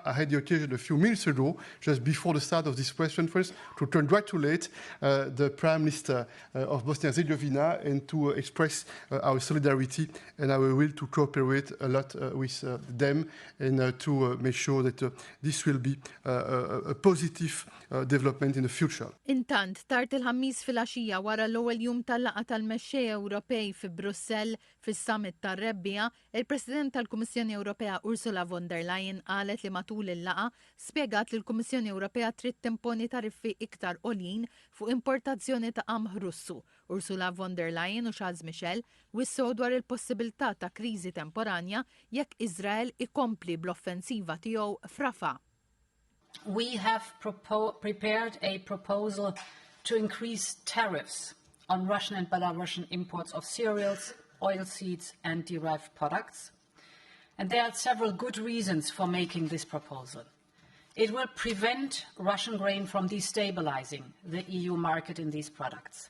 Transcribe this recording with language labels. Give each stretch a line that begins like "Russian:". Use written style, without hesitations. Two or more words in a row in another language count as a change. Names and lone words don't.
English: I had the occasion a few minutes ago, just before the start of this press conference, to congratulate the Prime Minister of Bosnia and Herzegovina and to express our solidarity and our will to cooperate a lot with them and to make sure that this will be a positive development in the future.
Maltese: Intant tard il-ħammis fil-għaxija wara l-ewwel jum tal-laqgħa tal-mexxejja Ewropej fi Brussell fis-summit tar-rebbija, il-President tal-Kummissjoni Ewropea Ursula von der Leyen qalet li matul il-laqgħa spjegat li l-Kummissjoni Ewropea trid timponi tariffi iktar għoljin fuq importazzjoni ta' qamħ Russu. Ursula von der Leyen u Charles Michel wissew dwar il-possibilità ta' kriżi temporanja jekk Iżrael ikompli bl-offensiva tiegħu f'Rafah.
English: We have prepared a proposal to increase tariffs on Russian and Belarusian imports of cereals, oilseeds and derived products. And there are several good reasons for making this proposal. It will prevent Russian grain from destabilizing the EU market in these products.